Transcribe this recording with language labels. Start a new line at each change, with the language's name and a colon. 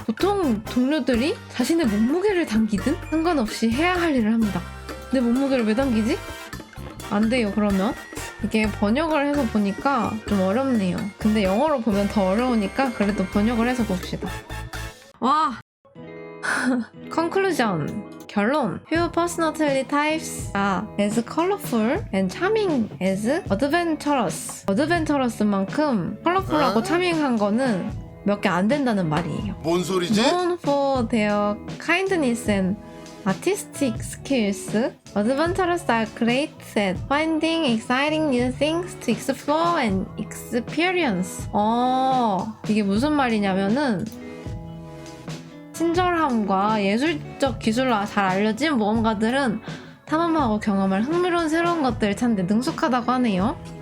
Korean: 보통 동료들이 자신의 몸무게를 당기든 상관없이 해야 할 일을 합니다. 내 몸무게를 왜 당기지? 안 돼요. 그러면 이게 번역을 해서 보니까 좀 어렵네요. 근데 영어로 보면 더 어려우니까 그래도 번역을 해서 봅시다. 와! Conclusion. 결론.
English: Few personality types are as colorful and charming as adventurous.
Korean: adventurous만큼 컬러풀하고 차밍한 거는 몇 개 안 된다는 말이에요. 뭔 소리지?
English: Known for their kindness and artistic skills, adventurers are great at finding exciting new things to explore and experience.
Korean: 이게 무슨 말이냐면은 친절함과 예술적 기술로 잘 알려진 모험가들은 탐험하고 경험할 흥미로운 새로운 것들을 찾는 데 능숙하다고 하네요.